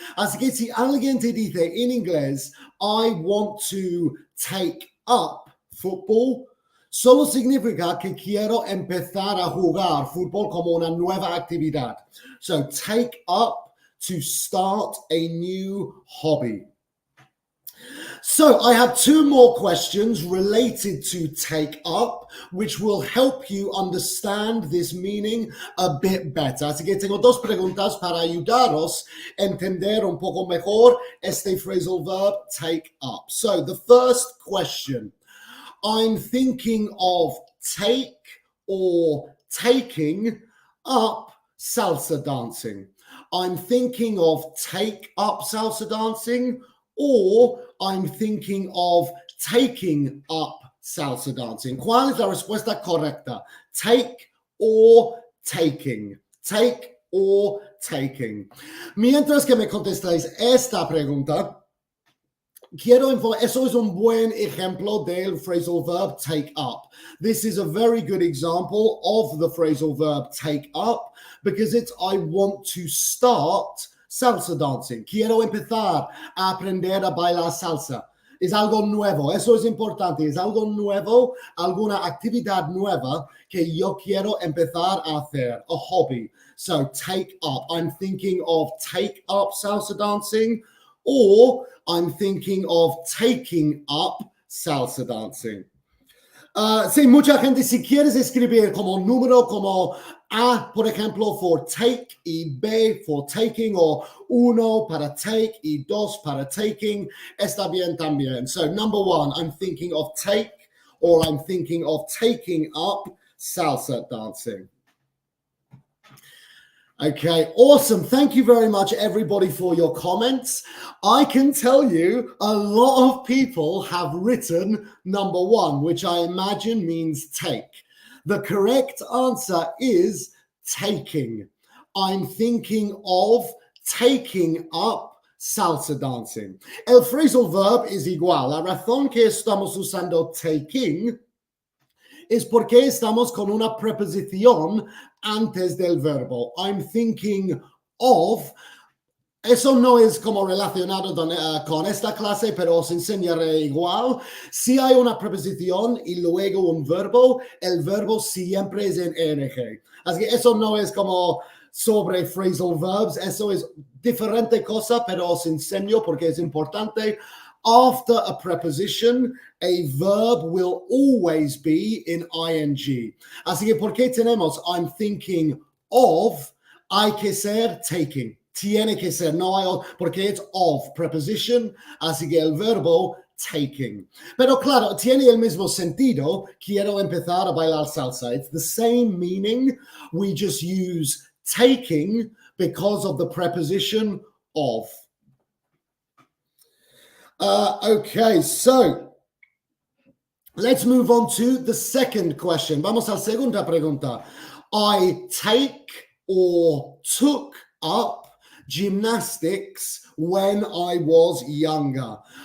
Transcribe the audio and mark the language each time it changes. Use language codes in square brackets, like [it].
[es] Así que si alguien te dice en inglés, [en] I want to take up football, [es] solo significa que quiero empezar a jugar fútbol como una nueva actividad. [en] So take up, to start a new hobby. So I have two more questions related to take up, which will help you understand this meaning a bit better. [es] Así que tengo dos preguntas para ayudaros a entender un poco mejor este phrasal verb take up. [en] So the first question, I'm thinking of take or taking up salsa dancing. I'm thinking of take up salsa dancing, or I'm thinking of taking up salsa dancing. [es] ¿Cuál es la respuesta correcta? [en] Take or taking. Take or taking. [es] Mientras que me contestáis esta pregunta, quiero informar, eso es un buen ejemplo del phrasal verb take up. [en] This is a very good example of the phrasal verb take up because it's I want to start salsa dancing. [es] Quiero empezar a aprender a bailar salsa. Es algo nuevo, eso es importante, es algo nuevo, alguna actividad nueva que yo quiero empezar a hacer, [en] a hobby. So take up, I'm thinking of take up salsa dancing, or I'm thinking of taking up salsa dancing. [es] Sí, mucha gente, si quieres escribir como número, como A, por ejemplo, [en] for take [es] y B [en] for taking, [es] o uno para take y dos para taking, está bien también. [en] So number one, I'm thinking of take, or I'm thinking of taking up salsa dancing. Okay, awesome. Thank you very much, everybody, for your comments. I can tell you a lot of people have written number one, which I imagine means take. The correct answer is taking. I'm thinking of taking up salsa dancing. [es] El phrasal verb es igual. La razón que estamos usando taking es porque estamos con una preposición antes del verbo. [en] I'm thinking of. [es] Eso no es como relacionado con esta clase, pero os enseñaré igual. Si hay una preposición y luego un verbo, el verbo siempre es en ing. Así que eso no es como sobre phrasal verbs, eso es diferente cosa, pero os enseño porque es importante. [en] After a preposition, a verb will always be in ing. [es] Así que, ¿por qué tenemos [en] I'm thinking of? [es] Hay que ser taking. Tiene que ser, no hay, porque es of, preposition, así que el verbo taking. Pero claro, tiene el mismo sentido, quiero empezar a bailar salsa. [en] It's the same meaning, we just use taking because of the preposition of. Okay, so let's move on to the second question. [es] Vamos a la segunda pregunta. [en] I take or took up gymnastics when I was younger.